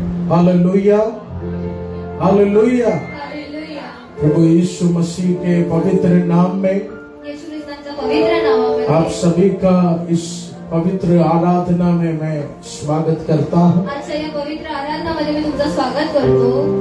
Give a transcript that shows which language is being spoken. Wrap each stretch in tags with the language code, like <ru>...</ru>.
<hi>Hallelujah, hallelujah. Hallelujah. प्रभु यीशु मसीह के पवित्र नाम में</hi> <mr>यीशु ख्रिस्ताच्या पवित्र नावामध्ये</mr> <hi>आप सभी का इस पवित्र आराधना में मैं स्वागत करता हूँ।</hi> <mr>आजच्या या पवित्र आराधनामध्ये मी तुमचं स्वागत करतो।</mr>